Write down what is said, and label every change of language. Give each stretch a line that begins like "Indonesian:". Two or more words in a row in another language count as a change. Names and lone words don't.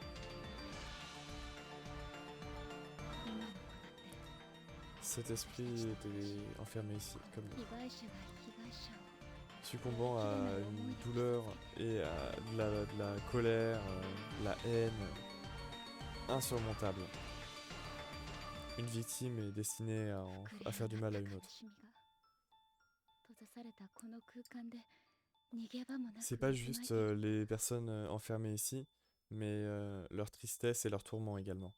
Japanese: 今の子だって
French: Cet esprit était enfermé ici, comme nous.
Japanese: 被害者が被害者を
French: Succombant à une douleur et à de la colère, de la haine insurmontable. Une victime est destinée à faire du mal à une autre. C'est pas juste les personnes enfermées ici, mais leur tristesse et leur tourment également.